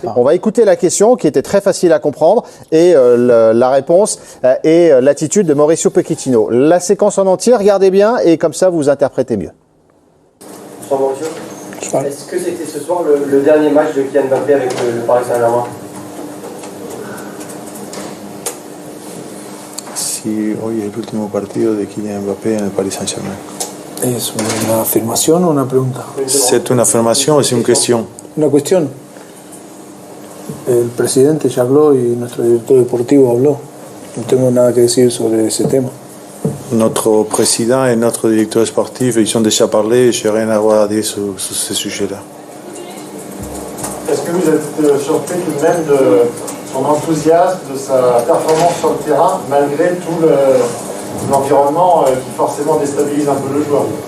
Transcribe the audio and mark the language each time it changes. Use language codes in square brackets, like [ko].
[fr] On va écouter la question qui était très facile à comprendre et la réponse et l'attitude de Mauricio Pochettino. La séquence en entier, regardez bien et comme ça vous interprétez mieux. Bonsoir Mauricio. Est-ce que c'était ce soir le dernier match de Kylian Mbappé avec le Paris Saint-Germain? [es] Sí, hoy es el último partido de Kylian Mbappé en el Paris Saint-Germain. ¿Es una afirmación o una pregunta? ¿Es una afirmación o es una cuestión? Una cuestión. El presidente ya habló y nuestro director deportivo habló. No tengo nada que decir sobre ese tema. [fr] Notre président et notre directeur sportif, ils ont déjà parlé et je n'ai rien à voir à dire sur ce sujet-là. Est-ce que vous êtes surpris tout de même de son enthousiasme, de sa performance sur le terrain, malgré tout l'environnement qui forcément déstabilise un peu le joueur?